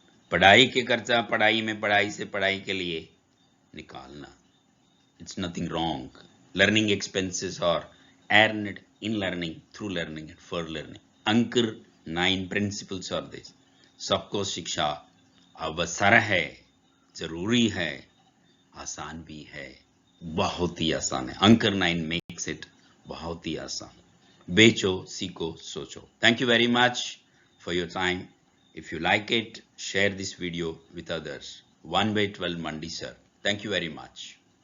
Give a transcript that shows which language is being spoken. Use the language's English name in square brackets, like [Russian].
[Hindi] पढ़ाई के खर्चा पढ़ाई में, पढ़ाई से पढ़ाई के लिए निकालना. [English] It's nothing wrong. Learning expenses are earned in learning, through learning and for learning. Ankur 9 principles are this. [Hindi] सबको शिक्षा अवसर है, जरूरी है, आसान भी है, बहुत ही आसान है. [English] Ankur 9 makes it [Hindi] बहुत ही आसान. बेचो, सीखो, सोचो. [English] Thank you very much for your time. If you like it, share this video with others. 1/12 Mandi sir. Thank you very much.